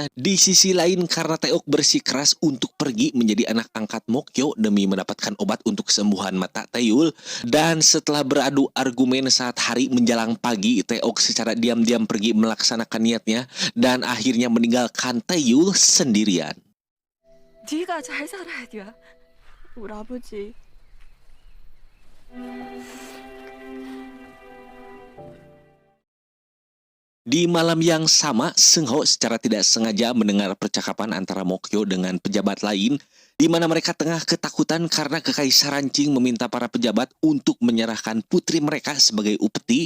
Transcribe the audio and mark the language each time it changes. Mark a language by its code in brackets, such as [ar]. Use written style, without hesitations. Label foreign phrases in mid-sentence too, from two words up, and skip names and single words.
[id] Di sisi lain karena Taeok bersikeras untuk pergi menjadi anak angkat Mokyo demi mendapatkan obat untuk kesembuhan mata Taeyul. Dan setelah beradu argumen saat hari menjelang pagi, Taeok secara diam-diam pergi melaksanakan niatnya dan akhirnya meninggalkan Taeyul sendirian. [ko] 네가 잘 살아야 돼. 우리 아버지. [id] Di malam yang sama, Seung Ho secara tidak sengaja mendengar percakapan antara Mokyo dengan pejabat lain, di mana mereka tengah ketakutan karena Kekaisaran Qing meminta para pejabat untuk menyerahkan putri mereka sebagai upeti.